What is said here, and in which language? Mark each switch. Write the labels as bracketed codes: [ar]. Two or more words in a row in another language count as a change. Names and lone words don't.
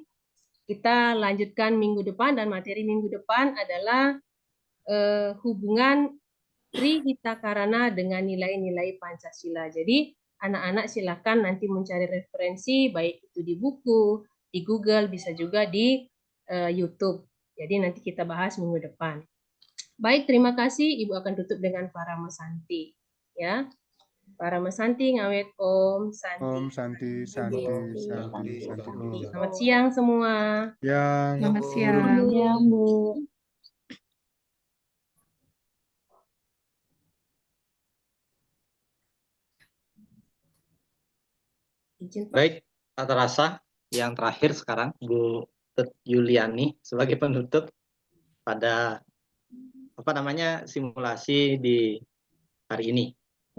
[id] Kita lanjutkan minggu depan, dan materi minggu depan adalah hubungan Trihitakarana dengan nilai-nilai Pancasila. Jadi anak-anak silakan nanti mencari referensi, baik itu di buku, di Google, bisa juga di YouTube. Jadi nanti kita bahas minggu depan. Baik, terima kasih. Ibu akan tutup dengan para mesanti. Ya, para mesanti ngawet [sa] Om Santi. Om Santi, Santi, Santi, Santi, Om. [id] Selamat siang semua. Yang Selamat Bu. siang. Yang, Bu. Izin, Pak. Baik, tak terasa yang terakhir sekarang Bu Tut Yuliani sebagai penutup pada simulasi di hari ini.